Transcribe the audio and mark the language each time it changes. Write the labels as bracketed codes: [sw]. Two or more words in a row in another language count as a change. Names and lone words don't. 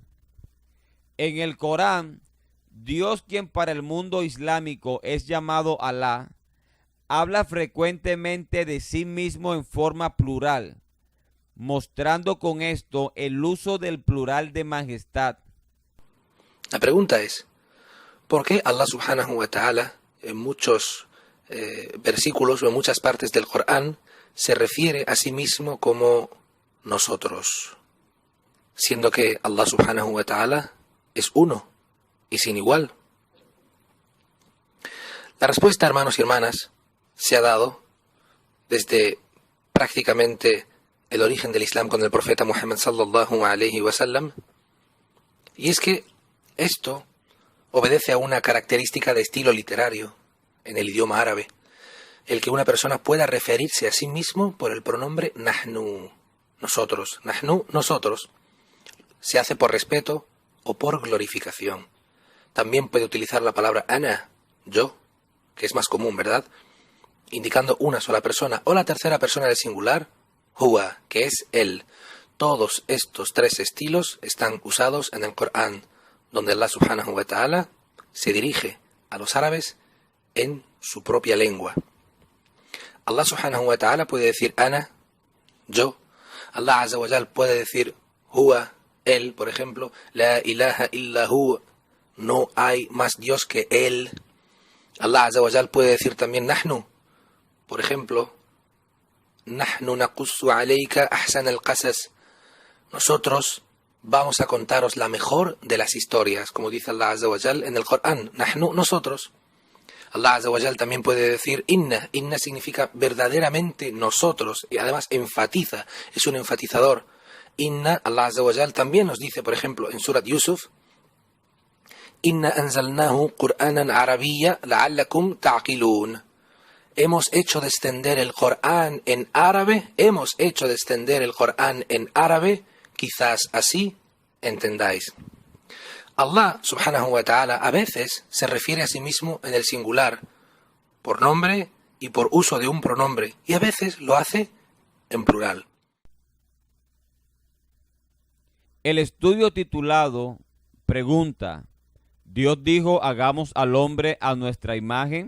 [es] En el Corán, Dios, quien para el mundo islámico es llamado Alá, habla frecuentemente de sí mismo en forma plural, mostrando con esto el uso del plural de majestad. La pregunta es, ¿por qué [ar] الله سبحانه وتعالى [es] en muchos versículos o en muchas partes del Corán se refiere a sí mismo como nosotros? Siendo que [ar] الله سبحانه وتعالى [es] es uno y sin igual. La respuesta, hermanos y hermanas, se ha dado desde prácticamente el origen del Islam con el profeta Muhammad [ar] صلى الله عليه وسلم, [es] y es que esto obedece a una característica de estilo literario en el idioma árabe, el que una persona pueda referirse a sí mismo por el pronombre nahnu, nosotros. Nahnu, nosotros, se hace por respeto o por glorificación. También puede utilizar la palabra ana, yo, que es más común, ¿verdad?, indicando una sola persona, o la tercera persona del singular, huwa, que es él. Todos estos 3 estilos están usados en el Corán, donde [ar] الله سبحانه وتعالى [es] se dirige a los árabes en su propia lengua. [ar] الله سبحانه وتعالى [es] puede decir ana, yo. [ar] الله عز وجل [es] puede decir huwa, él, por ejemplo, [ar] لا إله إلا هو, [es] no hay más Dios que él. [ar] الله عز وجل [es] puede decir también nahnu, por ejemplo, [ar] نحن نقص عليك أحسن القصص, [es] nosotros vamos a contaros la mejor de las historias, como dice [ar] الله عز وجل [es] en el Corán, nahnu, nosotros. [ar] الله عز وجل [es] también puede decir inna, inna significa verdaderamente nosotros, y además enfatiza, es un enfatizador. Inna, [ar] الله عز وجل [es] también nos dice, por ejemplo, en Surat Yusuf, [ar] إنا أنزلناه قرآنا عربيا لعلكم تعقلون. [es] Hemos hecho descender el Corán en árabe, quizás así entendáis. [ar] الله سبحانه وتعالى [es] a veces se refiere a sí mismo en el singular, por nombre y por uso de un pronombre, y a veces lo hace en plural. El estudio titulado Pregunta: ¿Dios dijo hagamos al hombre a nuestra imagen?